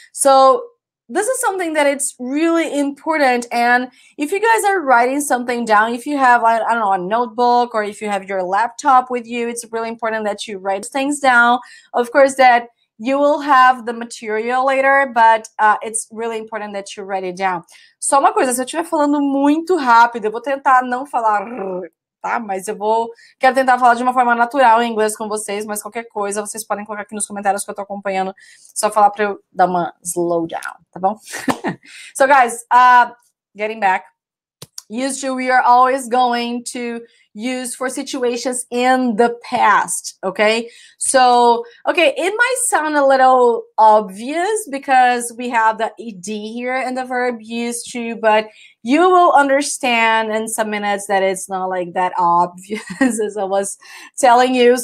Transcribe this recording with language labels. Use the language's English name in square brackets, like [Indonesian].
[English] So this is something that it's really important. And if you guys are writing something down, if you have, I don't know, a notebook, or if you have your laptop with you, it's really important that you write things down. Of course, that you will have the material later, but it's really important that you write it down. [Portuguese] Só uma coisa, se eu estiver falando muito rápido, eu vou tentar não falar, tá? Mas quero tentar falar de uma forma natural em inglês com vocês, mas qualquer coisa, vocês podem colocar aqui nos comentários que eu tô acompanhando, só falar para eu dar uma [English] slow down, [Portuguese] tá bom? [English] So guys, getting back, used to, we are always going to use for situations in the past, okay? So, okay, it might sound a little obvious because we have the ed here in the verb used to, but you will understand in some minutes that it's not like that obvious as I was telling you.